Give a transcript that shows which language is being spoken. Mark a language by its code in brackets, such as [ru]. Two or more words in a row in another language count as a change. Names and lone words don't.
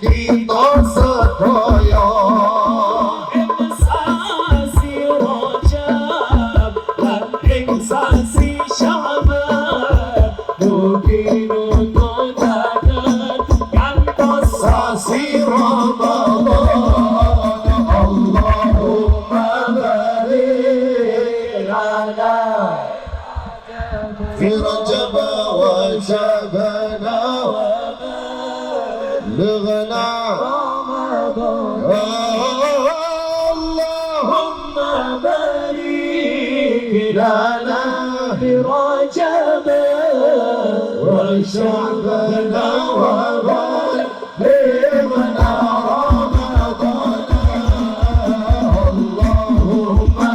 [jv] kita sedaya Sasi Rajab dan sasi Syaban mugi nutudaken kantos [ar] sasi Ramadan Allahumma barik lana fi Rajab wa Syaban wa balighna Allahumma barik lana في رجب وشعبان وبلغنا رمضان اللهم